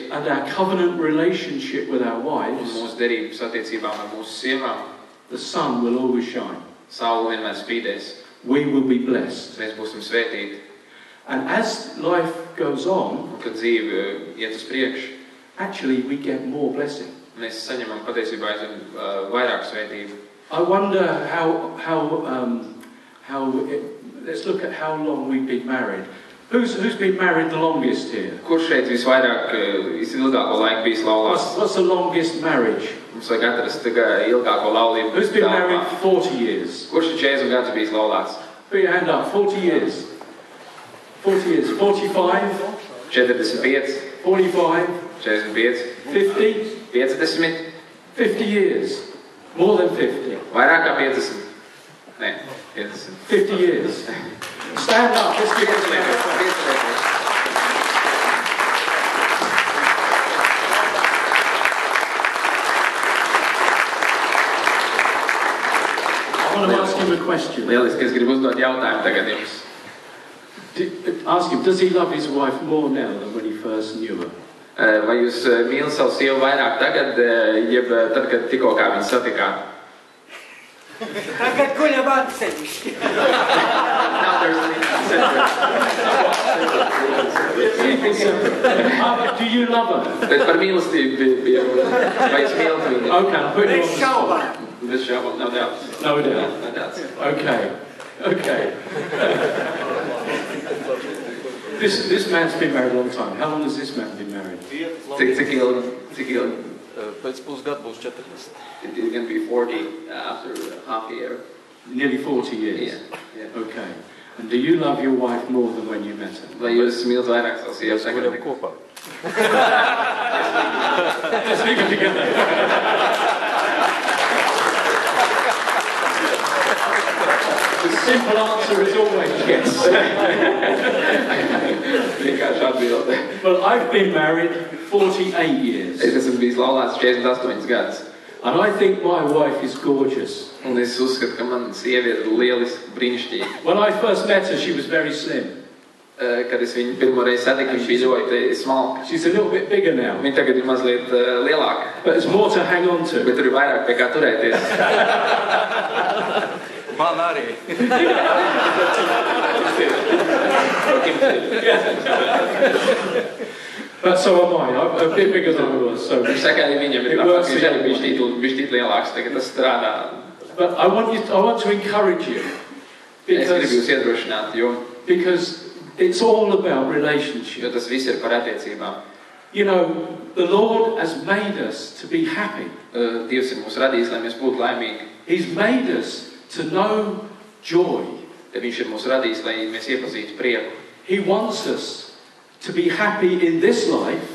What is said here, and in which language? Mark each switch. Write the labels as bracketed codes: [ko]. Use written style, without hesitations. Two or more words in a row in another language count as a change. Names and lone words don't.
[en] and our covenant relationship with our wives, [lv] un mūsu derības attiecībām ar mūsu sievām, [en] the sun will always shine. [lv] Saule vienmēr spīdēs. [en] We will be blessed. [lv] Mēs būsim svētīti. [en] And as life goes on, [lv] kad dzīve iet uz priekšu, [en] actually we get more blessing. [lv] Mēs saņemam patiesībā aizvien vairāk svētību. [en] I wonder let's look at how long we've been married. Who's been married the longest here? [lv] Kurš šeit visvairāk, visilgāko laiku bijis laulāts? [en] What's the longest marriage? [lv] Mums vajag atrast ilgāko laulību. [en] Who's been married 40 years? [lv] Kurš ir 40 gadus bijis laulāts? [en] Put your hand up. 40 years. 40 years. 45. 45. 45. 45. 50. 50. 50 years. More than 50. [lv] Vairāk kā 50. Nē, 50. [en] 50 years. Stand up. Let's give it a hand. I want to ask him a question. [lv] Lieliski, es gribu uzdot jautājumu tagad jums. [en] Ask him, does he love his wife more now than when he first knew her? [lv] Vai jūs mīlat savu sievu vairāk tagad, jeb tad, kad tikko kā viņu satikāt? Tagad guļam atsevišķi. [en] Do you love her? [lv] Bet par mīlestību bija vai jūs mīlat viņu? [en] Okay, I'm putting you on the spot. [lv] Bez šaubām, [en] no doubt. No doubt. No doubt. Okay. This man's been married a long time. How long has this man been married? [lv] Cik ilgi? Pēc pusgada būs 40. [en] It's going to be 40 after half a year. Nearly 40 years? Yeah. Okay. And do you love your wife more than when you met her? [lv] Vai jūs mīlat vairāk savu sievu? Mēs guļam kopā. [en] Let's leave it together. The simple answer is always yes. [lv] Vienkārši atbilde. [en] Well, I've been married 48 years. [lv] Es esmu bijis laulāts 48 gadus. [en] And I think my wife is gorgeous. [lv] Un es uzskatu, ka man sieviete ir lieliski, brīnišķīga. [en] When I first met her, she was very slim. [lv] Kad es viņu pirmoreiz satiku, viņa bija ļoti smalka. [en] She's a little bit bigger now. [lv] Viņa tagad ir mazliet lielāka. [en] But there's more to hang on to. [lv] Bet tur ir vairāk pie kā turēties. Man arī. [en] But so am I. I'm a bit bigger than I was. So [lv] Viņš saka, arī viņam ir tāpēc, viņš arī bišķīt lielāks, tagad tas strādā. [en] But I want to encourage you. [lv] Es gribu jūs iedrošināt, [en] Because it's all about relationship. [lv] jo tas viss ir par attiecībām. [en] You know, the Lord has made us to be happy. [lv] Dievs ir mūs radījis, lai mēs būtu laimīgi. [en] He's made us to know joy. [lv] Te viņš ir mūs radījis, lai mēs iepazītu prieku. [en] He wants us to be happy in this life.